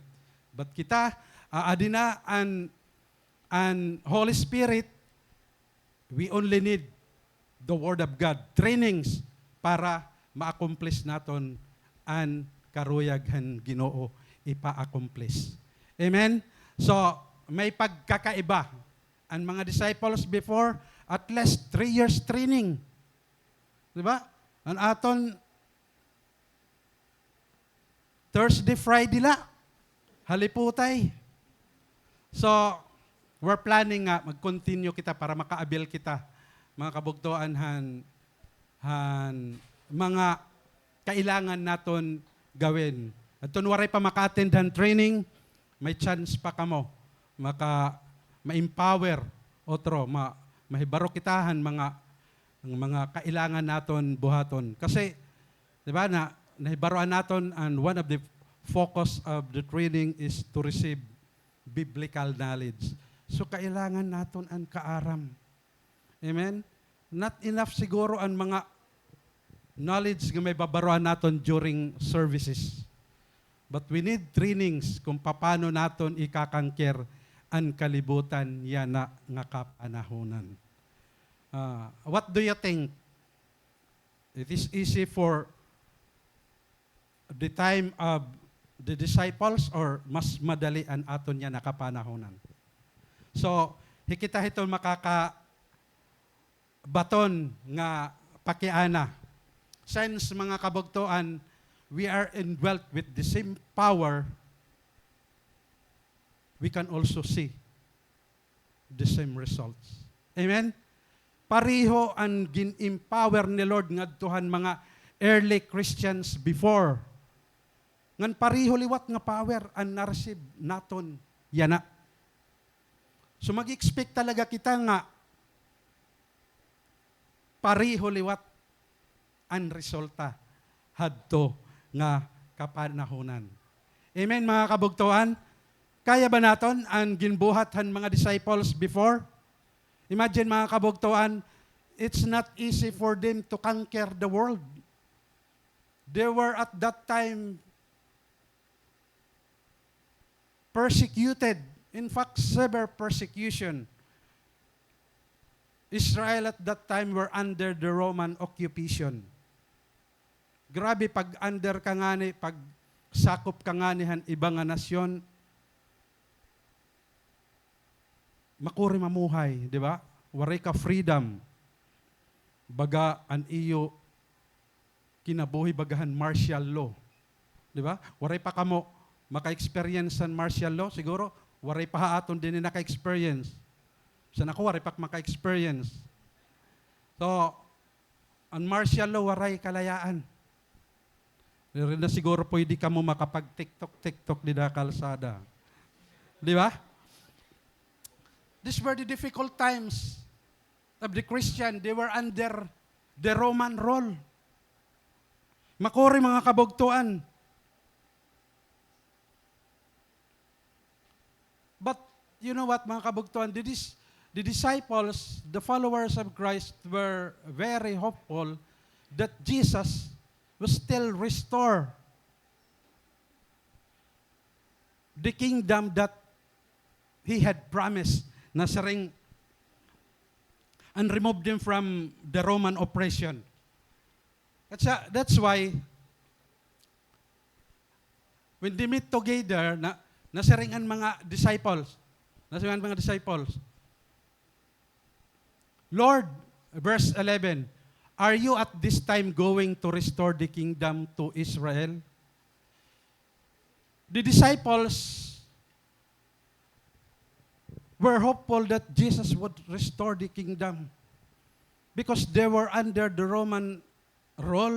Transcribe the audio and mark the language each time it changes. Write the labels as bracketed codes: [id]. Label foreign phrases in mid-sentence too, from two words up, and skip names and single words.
[war] But kita, adina an Holy Spirit, [en] we only need the Word of God, trainings [war] para ma-accomplish naton ang karuyaghan Ginoo ipa-accomplish. Amen? So, may pagkakaiba. Ang mga [en] disciples before, at least 3 years training. [war] Diba? Ang aton Thursday, Friday la. haliputay. [en] So, we're planning [war] nga, mag-continue kita para makaabil kita, mga kabugtuan, mga kailangan naton gawin. At tunwaray pa maka-attend han training, may chance pa kamo ma-empower otro, mahibaro kitahan mga kailangan naton buhaton. Kasi, di ba, nahibaroan naton, [en] and one of the focus of the training is to receive biblical knowledge. [war] So, kailangan naton ang kaaram. Amen? [en] Not enough [war] siguro ang mga knowledge na may babaroan naton during services. [en] But we need trainings [war] kung paano naton ikakangker ang kalibutan yan na nga kapanahonan. [en] What do you think? It is easy for the time of the disciples or [war] mas madali ang aton yan na kapanahonan? So, hikita ito makakabaton nga pakiana. Since mga kabugtuan, [en] we are indwelt with the same power, we can also see the same results. [war] Amen? Pariho ang gin-empower ni Lord ngadtuhan mga [en] early Christians before. [war] Ngan pariho liwat nga power ang na-receive naton yana. So mag-expect talaga kita nga pariho liwat ang resulta hadto nga kapanahonan. Amen, mga kabugtuan? Kaya ba naton ang ginbuhat han mga disciples before? Imagine, mga kabugtuan, [en] it's not easy for them to conquer the world. They were at that time persecuted. In fact, severe persecution. Israel at that time were under the Roman occupation. [war] Grabe, pag under ka nga ni, pag sakop ka nga nihan ibang nga nasyon, makuri mamuhay, di ba? Waray ka freedom. Baga an iyo kinabuhi bagahan [en] martial law. [war] Di ba? Waray pa kamo maka-experience san [en] martial law, [war] siguro waray pa haaton din na naka-experience. San ako waray pa maka-experience. So, an [en] martial law [war] waray kalayaan. Rin na siguro pwede ka mo makapag-tiktok di na kalsada. Di ba? [en] These were the difficult times of the Christian. They were under the Roman rule. [war] Makuri, mga kabugtuan. [en] But you know what, [war] mga kabugtuan, [en] the disciples, the followers of Christ were very hopeful that Jesus will still restore the kingdom that He had promised [war] na saring [en] and remove them from the Roman oppression. That's why when they meet together, [war] nasaring ang mga [en] disciples, Lord, verse 11, are you at this time going to restore the kingdom to Israel? The disciples were hopeful that Jesus would restore the kingdom because they were under the Roman rule.